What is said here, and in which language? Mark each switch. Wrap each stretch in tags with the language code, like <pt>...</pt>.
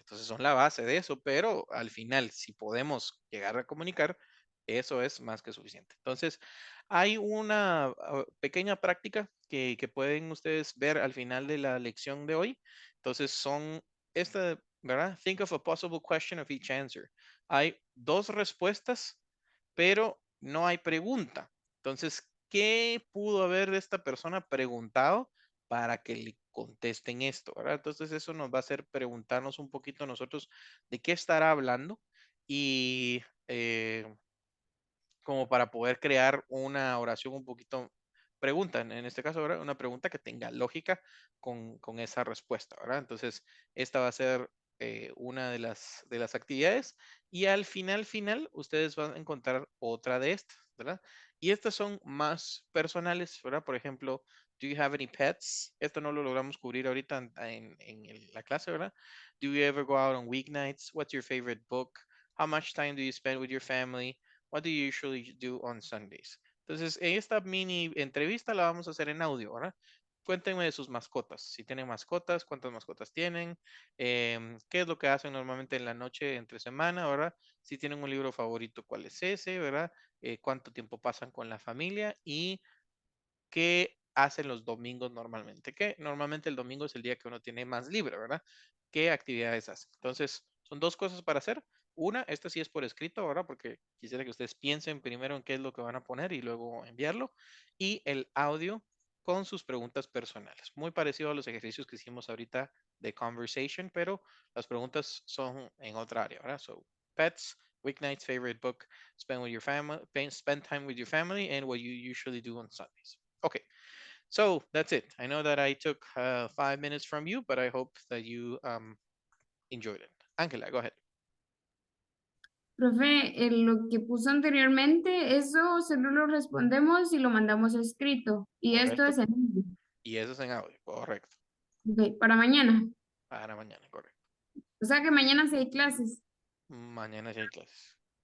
<es>Entonces son la base de eso, pero al final, si podemos llegar a comunicar, eso es más que suficiente. Entonces, hay una pequeña práctica que pueden ustedes ver al final de la lección de hoy. Entonces, son esta, ¿verdad?</es> <en>Think of a possible question of each answer.</en> <es>Hay dos respuestas, pero no hay pregunta. Entonces, ¿qué pudo haber esta persona preguntado para que le contesten esto, ¿verdad? Entonces, eso nos va a hacer preguntarnos un poquito nosotros de qué estará hablando y como para poder crear una oración un poquito pregunta, en este caso, ¿verdad? Una pregunta que tenga lógica con esa respuesta, ¿verdad? Entonces, esta va a ser una de las actividades y al final, ustedes van a encontrar otra de estas, ¿verdad? Y estas son más personales, ¿verdad? Por ejemplo,</es> <en>do you have any pets?</en> <es>Esto no lo logramos cubrir ahorita en la clase, ¿verdad?</es> <en>Do you ever go out on weeknights? What's your favorite book? How much time do you spend with your family? What do you usually do on Sundays?</en> <es>Entonces, en esta mini entrevista la vamos a hacer en audio, ¿verdad? Cuéntenme de sus mascotas. Si tienen mascotas, cuántas mascotas tienen, qué es lo que hacen normalmente en la noche entre semana, ¿verdad? Si tienen un libro favorito, ¿cuál es ese, ¿verdad? Cuánto tiempo pasan con la familia y qué hacen los domingos normalmente. Que normalmente el domingo es el día que uno tiene más libre, ¿verdad? ¿Qué actividades hacen? Entonces, son dos cosas para hacer. Una, esta sí es por escrito, ¿verdad? Porque quisiera que ustedes piensen primero en qué es lo que van a poner y luego enviarlo. Y el audio con sus preguntas personales. Muy parecido a los ejercicios que hicimos ahorita de conversation, pero las preguntas son en otra área, ¿verdad?</es> <en>So, pets, weeknights, favorite book, spend with your family, spend time with your family, and what you usually do on Sundays. Okay, so that's it. I know that I took 5 minutes from you, but I hope that you enjoyed it. Angela, go ahead.</en> <es>Profe, lo que puso anteriormente, eso solo lo respondemos y lo mandamos escrito. Y esto es Correcto. en audio. Y eso es en audio, correcto. Ok, para mañana. Para mañana, correcto. O sea que mañana sí hay clases. Mañana sí hay clases.</es>